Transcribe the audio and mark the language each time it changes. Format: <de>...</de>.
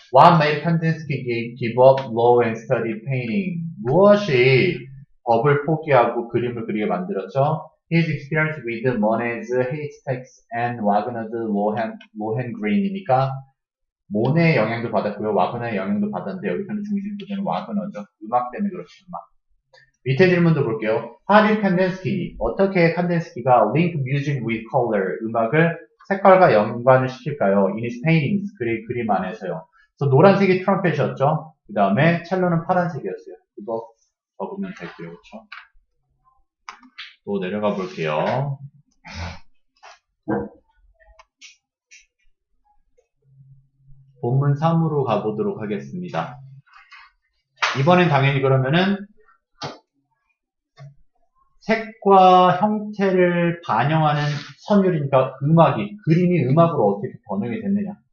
<en>What made Kandinsky give up law and study painting?</en> <ko>무엇이 법을 포기하고 그림을 그리게 만들었죠?</ko> <en>His experience with Monet's Haystacks and Wagner's Lohengrin이니까</en> <ko>모네의 영향도 받았고요. 와그너의 영향도 받았는데 여기서는 중심 부제는 와그너죠. 음악 때문에 그렇죠. 음악. 밑에 질문도 볼게요.</ko> <en>How did Kandinsky,</en> <ko>어떻게 칸딘스키가</ko> <en>link music with color,</en> <ko>음악을 색깔과 연관을 시킬까요?</ko> <en>In his paintings,</en> <ko>그림 안에서요. 그래서 노란색이 트럼펫이었죠. 그 다음에 첼로는 파란색이었어요. 이거 적으면 되고요. 그렇죠? 또 내려가 볼게요. 본문 3으로 가보도록 하겠습니다. 이번엔 당연히 그러면은 색과 형태를 반영하는 선율이니까 그림이 음악으로 어떻게 번역이 됐느냐.</ko>